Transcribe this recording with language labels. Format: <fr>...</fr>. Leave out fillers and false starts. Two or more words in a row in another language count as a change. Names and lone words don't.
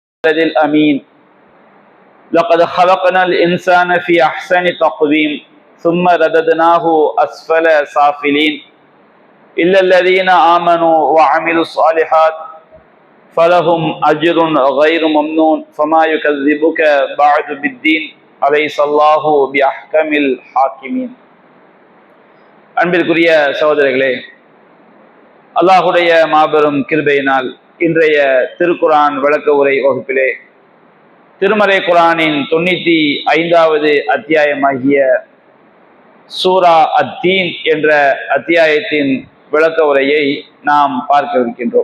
<ar>الأمين لقد خلقنا الإنسان في أحسن تقويم ثم رددناه أسفل سافلين إلا الذين آمنوا وعملوا الصالحات فلهم أجر غير ممنون فما يكذبك بعد بالدين أليس الله بأحكم الحاكمين.</ar> <ta>அன்பிற்குரிய சகோதரர்களே, அல்லாஹுடைய மாபெரும் கிருபையினால் இன்றைய திருக்குரான் விளக்க உரை வகுப்பிலே திருமறை குரானின் 95வது அத்தியாயமாகிய சூரா அத்தீன் என்ற அத்தியாயத்தின் விளக்க உரையை நாம் பார்க்க இருக்கின்றோம்.</ta>